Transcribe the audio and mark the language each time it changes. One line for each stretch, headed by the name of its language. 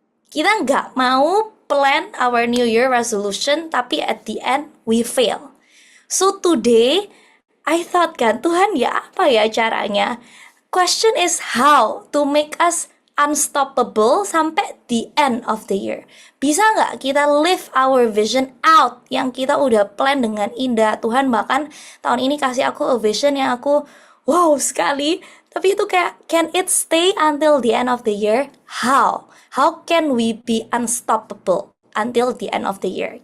Indonesian: Kita nggak mau
English: plan our New Year resolution,
Indonesian: tapi
English: at the end, we fail. So today, I thought
Indonesian: kan, Tuhan ya apa ya caranya?
English: Question is how to make us unstoppable
Indonesian: sampai
English: the end of the year.
Indonesian: Bisa nggak kita
English: live our vision out
Indonesian: yang kita udah plan dengan indah? Tuhan bahkan tahun ini kasih aku
English: a vision
Indonesian: yang aku wow sekali. Tapi itu kayak,
English: can it stay until the end of the year? How? How can we be unstoppable until the end of the year?